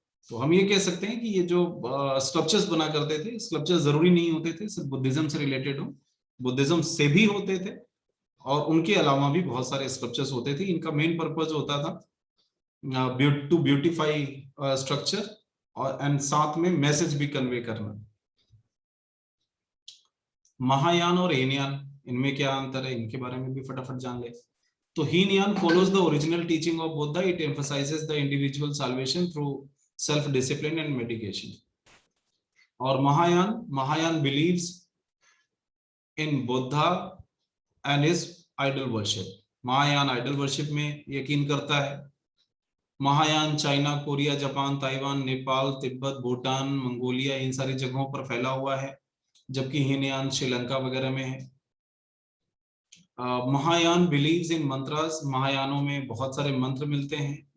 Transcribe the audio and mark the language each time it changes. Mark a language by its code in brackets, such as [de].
[hi] तो हम ये कह सकते हैं कि ये जो स्कल्पचर्स बना करते थे, स्कल्पचर्स जरूरी नहीं होते थे सिर्फ बुद्धिज्म से रिलेटेड हो, बुद्धिज्म से भी होते थे और उनके अलावा भी बहुत सारे स्कल्पचर्स होते थे। इनका मेन पर्पज होता था [en] to beautify structure [hi] और एंड साथ में मैसेज भी कन्वे करना। महायान और हीनयान, इनमें क्या अंतर है, इनके बारे में भी फटाफट जान ले। [en] तो Hinayana follows the original teaching of Buddha. It emphasizes the individual salvation through self discipline and meditation. और Mahayana believes in Buddha and his idol worship. [hi] Mahayana idol worship में यकीन करता है। Mahayana China, Korea, Japan, Taiwan, Nepal, Tibet, Bhutan, Mongolia, इन सारी जगहों पर फैला हुआ है, जबकि हीनयान श्रीलंका वगैरह में है। [en] Mahayana believes in mantras. [hi] महायानों में बहुत सारे मंत्र मिलते हैं।